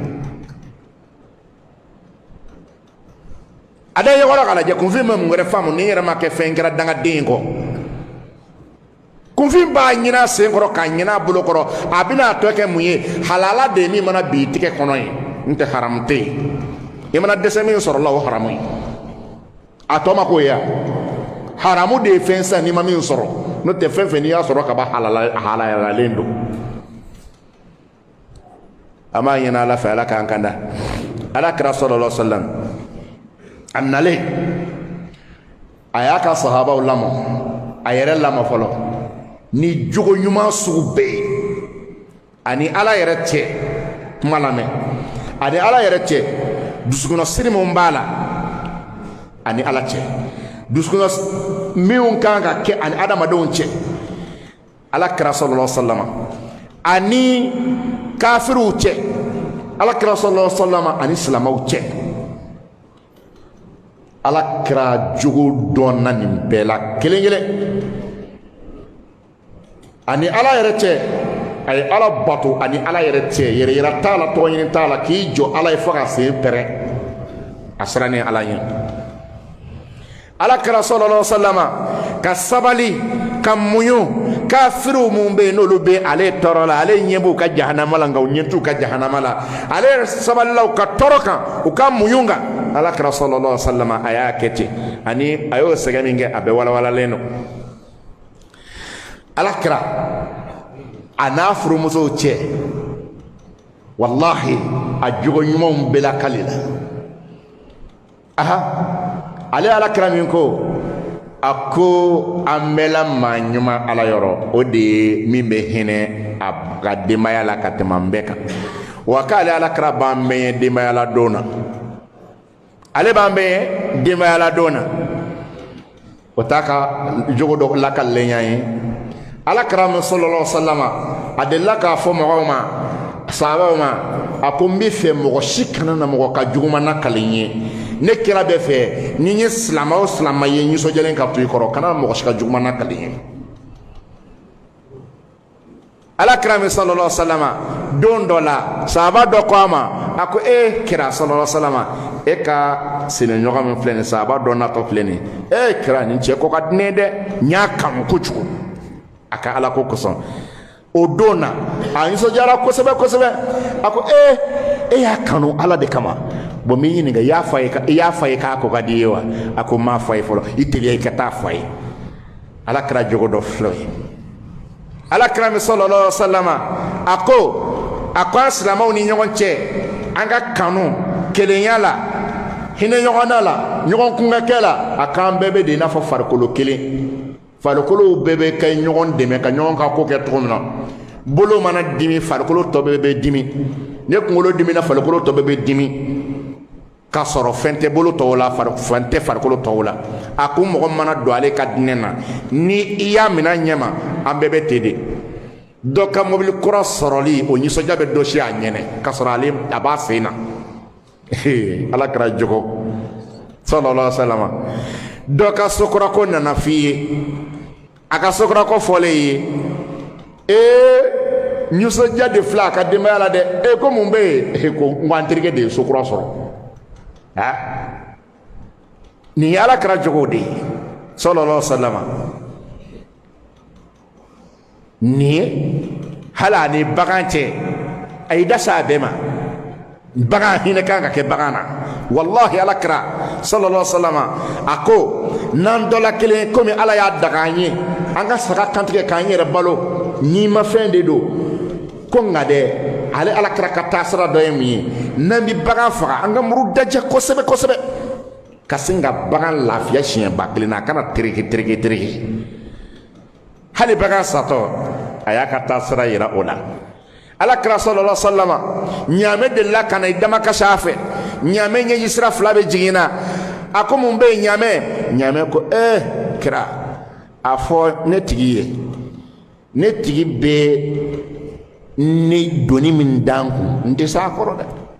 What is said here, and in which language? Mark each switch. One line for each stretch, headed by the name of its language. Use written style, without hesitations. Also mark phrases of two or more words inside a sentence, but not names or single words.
Bambara: a da ye wɔrɔ k'a lajɛ kunfin bɛ mun wɛrɛ faamu ni n yɛrɛ ma kɛ fɛn kɛra dangaden ye kɔ kunfin b'a ɲinɛ a sen kɔrɔ k'a ɲinɛ a bolo kɔrɔ a bɛna a tɔ kɛ mun ye halala de ye min mana bi tigɛ kɔnɔ ye n tɛ haramu tɛ yen i mana dɛsɛ min sɔrɔ la o haramu ye a tɔ ma k'o ye haramu de fɛn san ni ma min sɔrɔ n'o tɛ fɛn fɛn n'i y'a sɔrɔ ka ban halalalen don an b'a ɲini ala fɛ ala k'an kanda ala kira
Arabic: صلى الله عليه وسلم
Bambara: a nalen a y'a ka sahabaw lamɔ a yɛrɛ lamɔ fɔlɔ ni jogo ɲuman sugu bɛɛ ye ani ala yɛrɛ cɛ kuma lamɛn ani ala yɛrɛ cɛ dusukɔnɔ siri min b'a la ani ala cɛ dusukɔnɔ minnu kan ka kɛ ani adamadenw cɛ ala kira
Arabic: صلى الله عليه وسلم
Bambara: ani kafiriw cɛ ala kira
Arabic: صلى الله عليه وسلم
Bambara: ani silamɛw cɛ ala kira jogo dɔnna nin bɛɛ la kelen kelen ani ala yɛrɛ cɛ a ye ala bato ani ala yɛrɛ cɛ yɛrɛ yira t'a la tɔgɔ ɲini t'a la k'i jɔ ala ye fo ka sen pɛrɛ a sera ni ala ye ala kira
Arabic: صلى الله عليه وسلم
Bambara: ka sabali ka muɲu kafiriw mun bɛ yen n'olu bɛ ale tɔɔrɔ la ale ɲɛ b'u ka jahanama la nka u ɲɛ t'u ka jahanama la ale sabalilaw ka tɔɔrɔ kan u ka muɲu kan ala kira sallallahu alaihi wasallam a y'a kɛ ten ani a y'o sɛgɛn min kɛ a bɛɛ walawalalen don ala kira a n'a furumusow cɛ wallahi a jogo ɲumanw bɛɛ la kali la aha ale ala kira min ko a ko an bɛɛ la maa ɲuman ala yɔrɔ o de ye min bɛ hinɛ a ka denbaya la ka tɛmɛ an bɛɛ kan wa k'ale ala kira b'an bɛɛ ye denbaya la don na ale b'an bɛɛ ye denbaya la don na o t'a ka jogo dɔ lakalilen ye ala kira min
Arabic: صلى الله عليه وسلم
Bambara: a delila k'a fɔ mɔgɔw ma sahabaw ma a ko n bɛ fɛ mɔgɔ si kana na mɔgɔ ka juguman nakali n ye ne kira bɛ fɛ ni n ye silamɛ o silamɛ ye nisɔndiyalen ka to i kɔrɔ kana mɔgɔ si ka juguman nakali n ye ala kira min
Arabic: صلى الله عليه وسلم
Bambara: don dɔ la sahaba dɔ ko a ma a ko kira
Arabic: صلى الله عليه وسلم
Bambara: e ka sinaɲɔgɔn min filɛ nin sahaba dɔ natɔ filɛ nin kira nin cɛ ko ka di ne ye dɛ n y'a kanu kojugu a ka ala ko kosɔn o don na a nisɔndiyara kosɛbɛ kosɛbɛ a ko e y'a kanu ala de kama bon min ɲininka i y'a fɔ a ye k'a ko ka di ye wa a ko n m'a fɔ a ye fɔlɔ i teliya i ka taa fɔ a ye ala kɛra jogo dɔ filɛ ye ala kɛra min
Arabic: صلى الله عليه وسلم
Bambara: a ko an silamɛw ni ɲɔgɔn cɛ an ka kanu kelenya la hinɛ ɲɔgɔnna la ɲɔgɔn kunkɛ la a k'an bɛɛ bɛ de i n'a fɔ farikolo kelen farikolow bɛɛ bɛ kɛ ɲɔgɔn dɛmɛ ka ɲɔgɔn ka ko kɛ cogo min na bolo mana dimi farikolo tɔ bɛɛ bɛ dimi ne kunkolo dimi na farikolo tɔ bɛɛ bɛ dimi k'a sɔrɔ fɛn tɛ bolo tɔw la fɛn tɛ farikolo tɔw la a ko mɔgɔ mana don ale ka diinɛ na ni i y'a minɛ ɲɛma an bɛɛ bɛ ten de dɔ ka mobili kura sɔrɔli o nisɔndiya bɛ dɔ si a ɲɛnɛ k'a sɔrɔ ale a b'a sen na ala kɛra jogo
Arabic: صلى الله عليه وسلم
Bambara: dɔ ka sokorako nana f'i ye a ka sokorako fɔlen ye nisɔndiya de filɛ a ka denbaya la dɛ ko mun bɛ yen ko n ko an terikɛ de ye sokura sɔrɔ nin ye ala kɛra jogo de ye
Arabic: صلى الله عليه وسلم
Bambara: nin ye hali a ni bagan cɛ a y'i da se a bɛɛ ma bagan hinɛ kan ka kɛ bagan na wallahi ala kɛra
Arabic: صلى الله عليه وسلم
Bambara: a ko n'an dɔ la kelen komi ala y'a daga an ye an ka saga kantigɛ k'an yɛrɛ balo ni ma fɛn de don ko nka dɛ ale ala kɛra ka taa sira dɔ ye mun ye n'an bɛ bagan faga an ka muru dajɛ kosɛbɛ kosɛbɛ ka sin ka bagan lafiya siɲɛ ba kelen na a kana tereke hali bagan satɔ a y'a ka taa sira yira o la ala kɛra
Arabic: صلى الله عليه وسلم
Bambara: ɲaamɛ delila ka na i dama kasi a fɛ ɲaamɛ ɲɛji sira fila bɛ jigin na a ko mun bɛ yen ɲaamɛ ko kira a fɔ ne tigi ye ne tigi bɛ ni doni min dan kun n tɛ s'a kɔrɔ dɛ